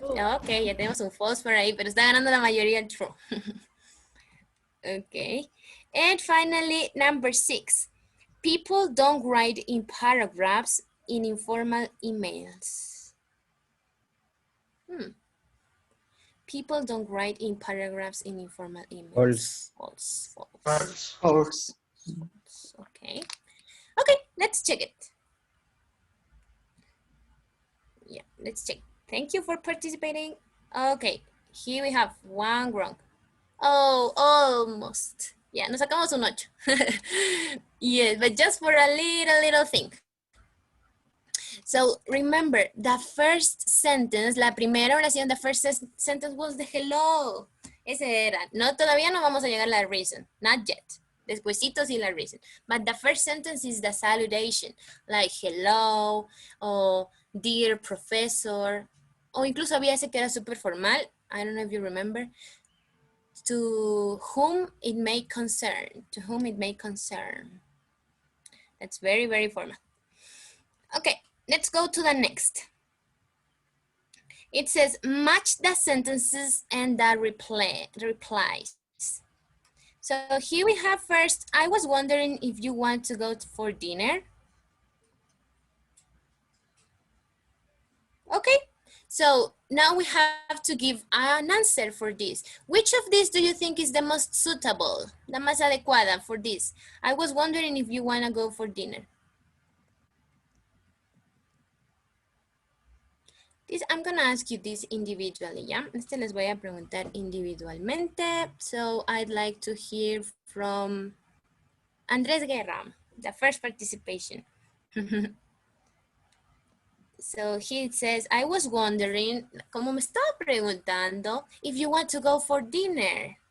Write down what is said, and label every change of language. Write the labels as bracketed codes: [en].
[es] Ok, ya tenemos un false por ahí, pero está ganando la mayoría true. [en] Okay. And finally, number 6. People don't write in paragraphs in informal emails. People don't write in paragraphs in informal emails. False. False. Okay. Okay, let's check it. Yeah, let's check. Thank you for participating. Okay, here we have one wrong. Oh, almost. Yeah, [es] nos sacamos un 8. [en] Yes, but just for a little thing. So remember, the first sentence, [es] la primera oración, [en] the first sentence was the hello. [es] Ese era. No, todavía no vamos a llegar a la reason. [en] Not yet. [es] Despuésito sí la reason. [en] But the first sentence is the salutation. Like hello, or dear professor. [es] O incluso había ese que era súper formal. [en] I don't know if you remember. To whom it may concern. To whom it may concern. That's very, very formal. Okay. Let's go to the next. It says, match the sentences and the replies. So here we have first, I was wondering if you want to go for dinner. Okay, So now we have to give an answer for this. Which of these do you think is the most suitable? [es] La más adecuada [en] for this? I was wondering if you want to go for dinner. This, I'm going to ask you this individually, ¿ya? [es] Este les voy a preguntar individualmente. [en] So I'd like to hear from Andrés Guerra, the first participation. So he says, I was wondering, [es] como me estaba preguntando, [en] if you want to go for dinner.